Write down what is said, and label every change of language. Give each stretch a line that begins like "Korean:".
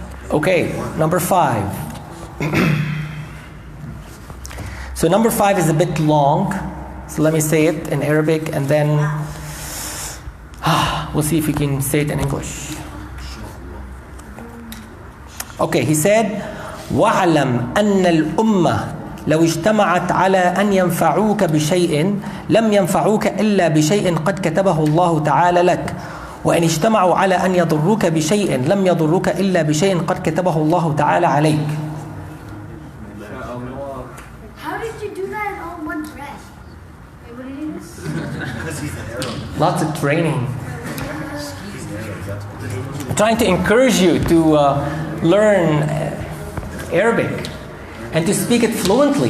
English: Okay, number 5. So number 5 is a bit long. So let me say it in Arabic and then we'll see if we can say it in English. Okay, he said,
Arabic: وَاعْلَمْ أَنَّ الْأُمَّةِ لو اجتمعت على أن ينفعوك بشيء لم ينفعوك إلا بشيء قد كتبه الله تعالى لك وإن اجتمعوا على أن يضروك بشيء لم يضروك إلا بشيء قد كتبه الله تعالى عليك.
English: How did you do that in all one dress? Wait, what did you do? Because he's an arrow. Lots of training. He's an arrow. That's what I'm trying to encourage you to learn Arabic and to speak it fluently.